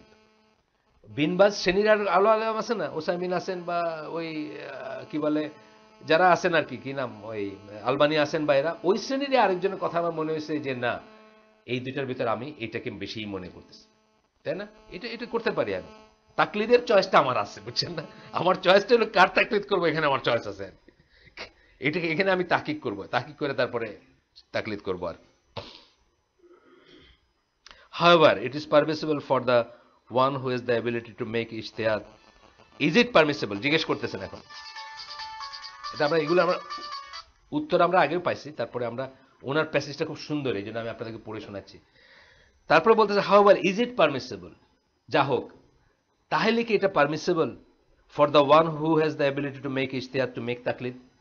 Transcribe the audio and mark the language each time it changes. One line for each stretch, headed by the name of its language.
Bangla: কিন্তু বিনবাজ শ্রেণীর আলো আলম আছে না, ওসাইমিন আছেন, বা ওই কি বলে যারা আছেন আর কি নাম, ওই আলবানি আছেন, বা এরা ওই শ্রেণীরই আরেকজনের কথা আমার মনে হয়েছে যে না, এই দুইটার ভিতরে আমি এটাকে বেশিই মনে করতেছি, তাই না? এটা এটা করতে পারি আমি। তাকলিদের চয়েসটা আমার আছে, বুঝছেন না? আমার চয়েসটা হলো কার তাকলিদ করবো, এখানে আমার চয়েস আছে। এটাকে এখানে আমি তাকিক করবো, তাকিক করে তারপরে তাকলিদ করবো।
English: আর however it is permissible for the one who has the ability to make ijtihad. Is it permissible
Bangla: জিজ্ঞেস করতেছেন এখন। এটা আমরা এগুলো আমরা উত্তর আমরা আগেও পাইছি, তারপরে আমরা ওনার প্যাসেজটা খুব সুন্দর, এই জন্য আমি আপনাদেরকে পড়ে শোনাচ্ছি। তারপরে বলতেছে
English: however is it permissible,
Bangla: যা হোক, তাহলে কি এটা
English: Permissible for the one who has the ability to make ইজতিহাদ to make তাকলিদ?